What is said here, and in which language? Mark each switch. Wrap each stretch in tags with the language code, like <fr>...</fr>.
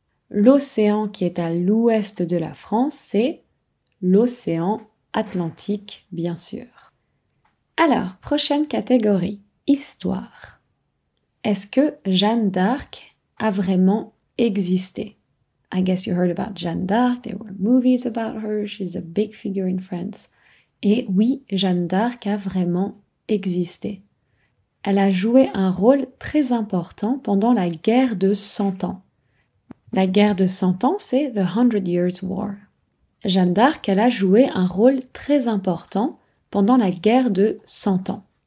<fr>L'océan qui est à l'ouest de la France, c'est l'océan Atlantique, bien sûr. Alors, prochaine catégorie, histoire. Est-ce que Jeanne d'Arc a vraiment existé?</fr> <en>I guess you heard about Jeanne d'Arc, there were movies about her, she's a big figure in France.</en> <fr>Et oui, Jeanne d'Arc a vraiment existé. Elle a joué un rôle très important pendant la guerre de 100 ans. La guerre de 100 ans, c'est</fr> <en>The 100 Years' War.</en> <fr>Jeanne d'Arc, elle a joué un rôle très important pendant la guerre de 100 ans.</fr>